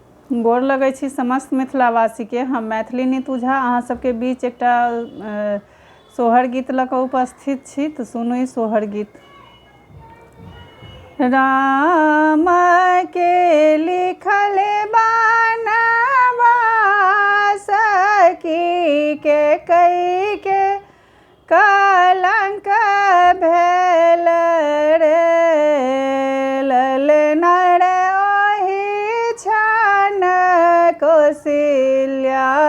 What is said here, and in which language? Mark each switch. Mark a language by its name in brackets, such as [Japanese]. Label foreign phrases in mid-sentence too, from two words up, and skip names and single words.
[Maithili] गोर लगै छी समस्त मिथिलावासी के। हम मैथिली नीतू झा अहाँ सबके बीच एकटा सोहर गीत लऽ कऽ उपस्थित छी। तऽ सुनू ई सोहर गीत। राम के लिखल बनवा सखी के कई के कलंक भेल रे ललना रे ओहि छन कौशल्या